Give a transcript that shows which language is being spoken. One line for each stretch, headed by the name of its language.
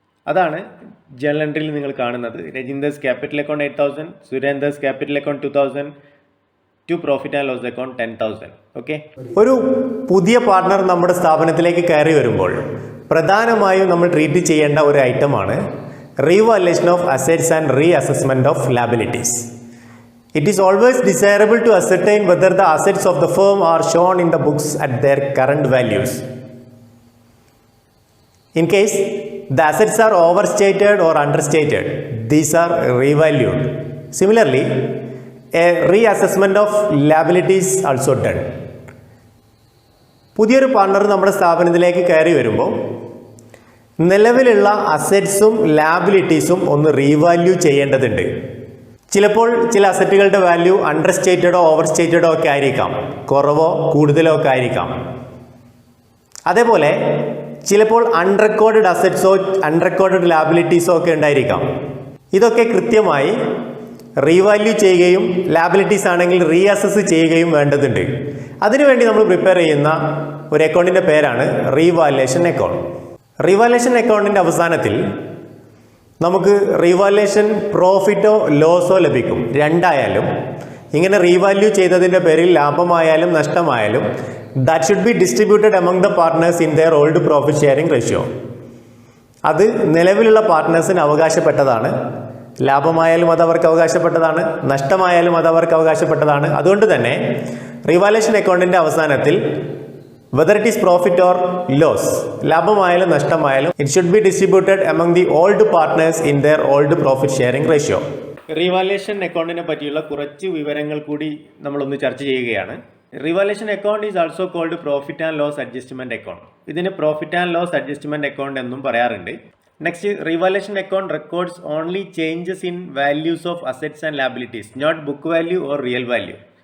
Malayalam: അതാണ് ജേണൽ എൻട്രിയിൽ നിങ്ങൾ കാണുന്നത്. രജീന്ദർസ് capital account 8,000, സുരേന്ദർസ് capital account 2,000 to profit and loss account 10,000. Okay. ഒരു പുതിയ പാർട്ണർ നമ്മുടെ സ്ഥാപനത്തിലേക്ക് കയറി വരുമ്പോൾ പ്രധാനമായും നമ്മൾ ട്രീറ്റ് ചെയ്യേണ്ട ഒരു ഐറ്റമാണ് revaluation of assets and re assessment of liabilities.
English: It is always desirable to ascertain whether the assets of the firm are shown in the books at their current values. In case the assets are overstated or understated, these are revalued. Similarly, a reassessment of liabilities also done.
Malayalam: പുതിയൊരു partner നമ്മുടെ സ്ഥാപനത്തിലേക്ക് കയറി വരുമ്പോൾ നിലവിലുള്ള അസറ്റ്സും ലാബിലിറ്റീസും ഒന്ന് revalue ചെയ്യേണ്ടതുണ്ട്. ചിലപ്പോൾ ചില അസറ്റുകളുടെ വാല്യൂ അണ്ടർ സ്റ്റേറ്റഡോ ഓവർ സ്റ്റേറ്റഡോ ഒക്കെ ആയിരിക്കാം, കുറവോ കൂടുതലോ ഒക്കെ ആയിരിക്കാം. അതേപോലെ ചിലപ്പോൾ അൺറെക്കോർഡഡ് അസറ്റ്സോ അൺറെക്കോർഡഡ് ലാബിലിറ്റീസോ ഒക്കെ ഉണ്ടായിരിക്കാം. ഇതൊക്കെ കൃത്യമായി റീവാല്യൂ ചെയ്യുകയും ലാബിലിറ്റീസ് ആണെങ്കിൽ റീഅസസ് ചെയ്യുകയും വേണ്ടതുണ്ട്. അതിനുവേണ്ടി നമ്മൾ പ്രിപ്പയർ ചെയ്യുന്ന ഒരു അക്കൗണ്ടിൻ്റെ പേരാണ് റീവാലുവേഷൻ അക്കൗണ്ട്. റീവാലുവേഷൻ അക്കൗണ്ടിൻ്റെ അവസാനത്തിൽ നമുക്ക് റീവാലുവേഷൻ പ്രോഫിറ്റോ ലോസോ ലഭിക്കും. രണ്ടായാലും ഇങ്ങനെ റീവാല്യൂ ചെയ്തതിൻ്റെ പേരിൽ ലാഭമായാലും നഷ്ടമായാലും
English: That should be distributed among the partners in their old profit sharing ratio.
Malayalam: അത് നിലവിലുള്ള പാർട്ട്നേഴ്സിന് അവകാശപ്പെട്ടതാണ്. ലാഭമായാലും അത് അവർക്ക് അവകാശപ്പെട്ടതാണ്, നഷ്ടമായാലും അത് അവർക്ക് അവകാശപ്പെട്ടതാണ്. അതുകൊണ്ട് തന്നെ റീവാലുവേഷൻ അക്കൗണ്ടിൻ്റെ അവസാനത്തിൽ
English: whether it is profit or loss,
Malayalam: ലാഭമായാലും നഷ്ടമായാലും
English: it should be distributed among the old partners in their old profit sharing ratio.
Malayalam: Revaluation അക്കൗണ്ടിനെ പറ്റിയുള്ള കുറച്ച് വിവരങ്ങൾ കൂടി നമ്മളൊന്ന് ചർച്ച ചെയ്യുകയാണ്.
English: Revaluation account is also called profit and loss adjustment account.
Malayalam: ഇതിന് profit and loss adjustment account എന്നും പറയാറുണ്ട്.
English: Next, revaluation account records only changes in values of assets and liabilities, not book value or real value.